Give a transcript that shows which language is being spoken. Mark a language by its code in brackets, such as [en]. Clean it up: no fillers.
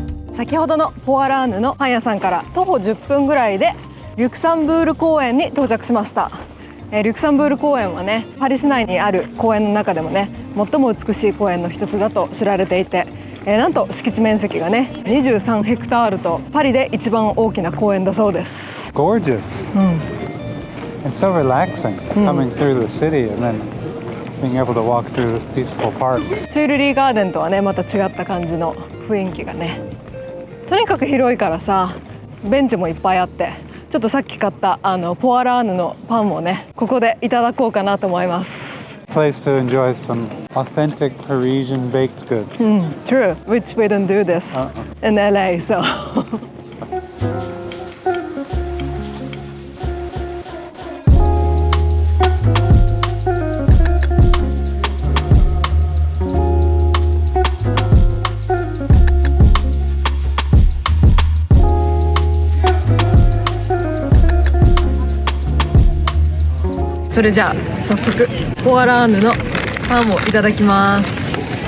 [ja] 先ほどのポアラーヌのパン屋さんから徒歩10分ぐらいでリュクサンブール公園に到着しました。リュクサンブール公園はね、パリ市内にある公園の中でもね最も美しい公園の一つだと知られていて、なんと敷地面積がね23ヘクタールとパリで一番大きな公園だそうです。 [en] Gorgeous. It's so relaxing coming through the city and then being able to walk through this peaceful park. [ja] チュールリーガーデンとはねまた違った感じの雰囲気がね、とにかく広いからさ、ベンチもいっぱいあって、ちょっとさっき買ったポアラーヌのパンをねここでいただこうかなと思います。 [en] Place to enjoy some authentic Parisian baked goods. True, which we don't do this in LA, so [ja] それじゃあ早速ポアラーヌのパンをいただきます。